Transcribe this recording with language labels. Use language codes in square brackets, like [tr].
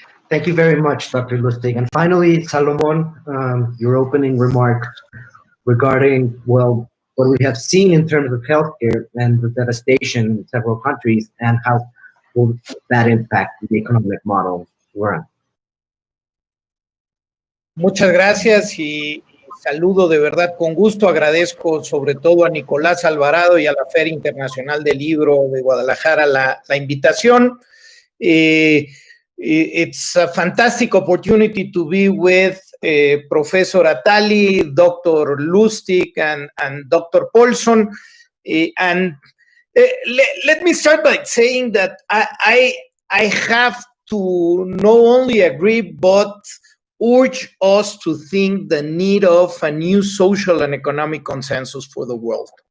[en] Thank you very much, Dr. Lustig. And finally, Salomón, your opening remarks regarding, well, what we have seen in terms of healthcare and the devastation in several countries, and how will that impact the economic model we're in. [es] Muchas gracias y saludo de verdad con gusto. Agradezco sobre todo a Nicolás Alvarado y a la Feria Internacional del Libro de Guadalajara la invitación. [en] It's a fantastic opportunity to be with Professor Attali, Dr. Lustig, and Dr. Paulson. And let me start by saying that I have to not only agree, but urge us to think the need of a new social and economic consensus for the world.